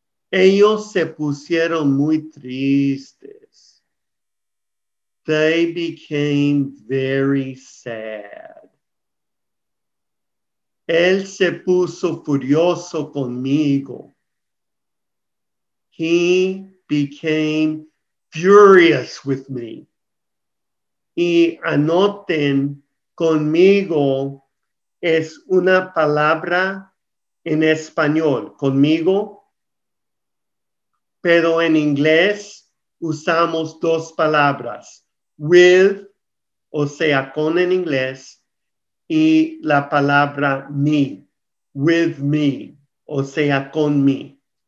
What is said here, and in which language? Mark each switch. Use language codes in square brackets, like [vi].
[es] Ellos se pusieron muy tristes. [en] They became very sad. [es] Él se puso furioso conmigo. [en] He became furious with me. [es] Y anoten, conmigo es una palabra en español, conmigo, pero en inglés usamos dos palabras, with, o sea, con en inglés, y la palabra me, [en] with me, [es] o sea, con mí.